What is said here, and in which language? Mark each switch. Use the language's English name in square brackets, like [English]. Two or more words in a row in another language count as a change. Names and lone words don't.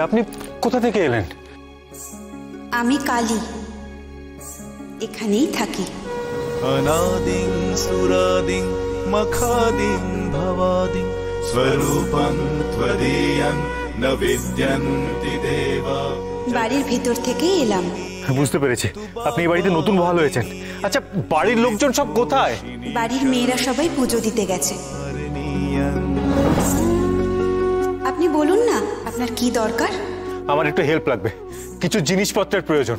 [Bangla] আপনি কোথা থেকে এলেন? আমি কালী, এখানেই থাকি। [Sanskrit] अनादिं सुरादिं मखादिं भवादिं स्वरूपं त्वदीयं न विद्यन्ति देवा। [Bangla] বাড়ির ভেতর থেকেই এলাম। বুঝতে পেরেছি, আপনি এই বাড়িতে নতুন বহাল হয়েছেন। আচ্ছা, বাড়ির লোকজন সব কোথায়? বাড়ির মেয়েরা সবাই পুজো দিতে গেছে। আপনি বলুন না আপনার কি দরকার? আমার একটু হেল্প লাগবে, কিছু জিনিসপত্রের প্রয়োজন।